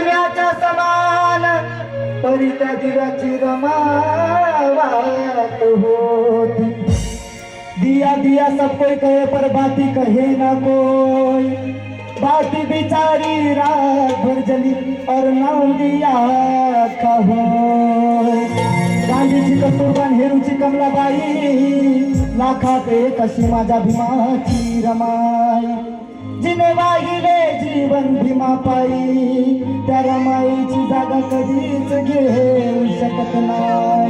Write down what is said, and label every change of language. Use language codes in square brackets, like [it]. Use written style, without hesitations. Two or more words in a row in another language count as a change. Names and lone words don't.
[mr] चंद्राच्या समान परी त्या दिव्याची रमावात होती। [hi] दिया दिया सब कोई कहे पर बाती कहे ना कोई, बाती बिचारी रात भर जली और नाम दिया कहो। [mr] गांधीची कस्तुरबा नेहरूची कमलाबाई, लाखात एक अशी माझ्या भीमाची रमाई। जिने वाहिले जीवन भीमा पायी, त्या रमाईची जागा कधीच घेऊ शकत नाही।